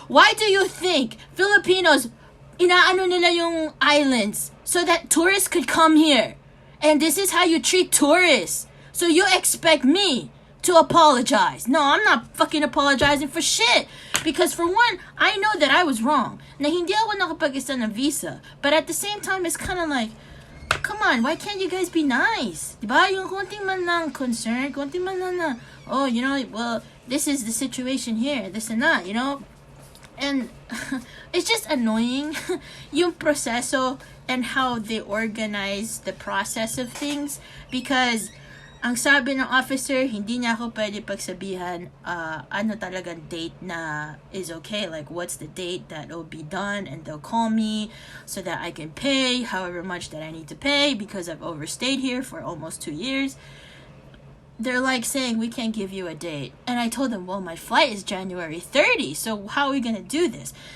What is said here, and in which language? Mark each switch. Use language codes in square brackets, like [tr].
[en] Why do you think Filipinos [tl] inaano nila yung [en] islands so that tourists could come here? And this is how you treat tourists. So you expect me to apologize. No, I'm not fucking apologizing for shit. Because for one, I know that I was wrong. [tl] Na hindi ako nakapag-isa ng visa. [en] But at the same time, it's kind of like, come on, why can't you guys be nice? Diba? [tl] Yung konting man lang [en] concern, [tl] konting man lang na, [en] oh, you know, well, this is the situation here, this and that, you know? And it's just annoying [tl] yung proseso [en] and how they organize the process of things. [tl] Because ang sabi ng officer, hindi niya ako pwede pagsabihan ano talagang date na [en] is okay. Like, what's the date that will be done, and they'll call me so that I can pay however much that I need to pay because I've overstayed here for almost 2 years. They're like saying, we can't give you a date. And I told them, well, my flight is January 30, so how are we going to do this?